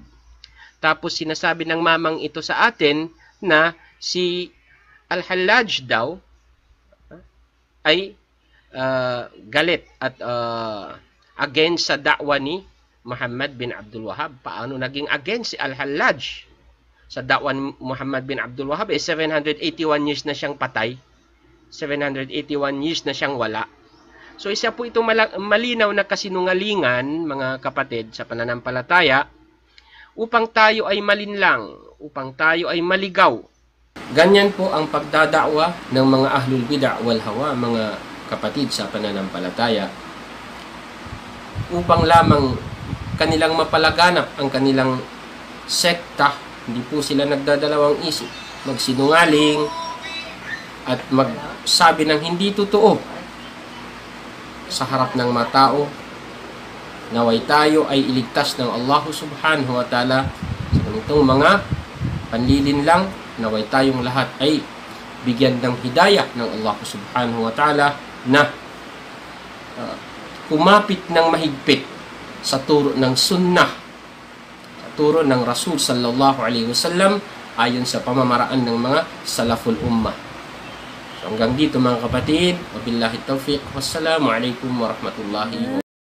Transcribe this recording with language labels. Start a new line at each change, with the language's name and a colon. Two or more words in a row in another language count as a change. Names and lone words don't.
Filipino: Tapos sinasabi ng mamang ito sa atin na si Al-Hallaj daw ay galit at against sa da'wa ni Muhammad bin Abdul Wahhab. Paano naging against si Al-Hallaj? Sa da'wa ni Muhammad bin Abdul Wahhab, 781 years na siyang patay. 781 years na siyang wala. So isa po itong malinaw na kasinungalingan, mga kapatid, sa pananampalataya, upang tayo ay malinlang, upang tayo ay maligaw. Ganyan po ang pagdadakwa ng mga
Arabic: أهل البدعة والهوى,
Filipino: mga kapatid sa pananampalataya, upang lamang kanilang mapalaganap ang kanilang sekta. Hindi po sila nagdadalawang isip, magsinungaling at magsabi ng hindi totoo sa harap ng mga tao. Naway tayo ay iligtas ng Allah
Arabic: سبحانه وتعالى
Filipino: sa ganitong mga panlilinlang. Naway tayong lahat ay bigyan ng hidayah ng Allah
Arabic: سبحانه وتعالى
Filipino: na kumapit ng mahigpit sa turo ng sunnah, sa turo ng Rasul
Arabic: صلى الله عليه وسلم,
Filipino: ayon sa pamamaraan ng mga
Arabic: سلف الأمة.
Filipino: So hanggang dito mga kapatid,
Arabic: وبالله التوفيق، والسلام عليكم ورحمة الله وبركاته.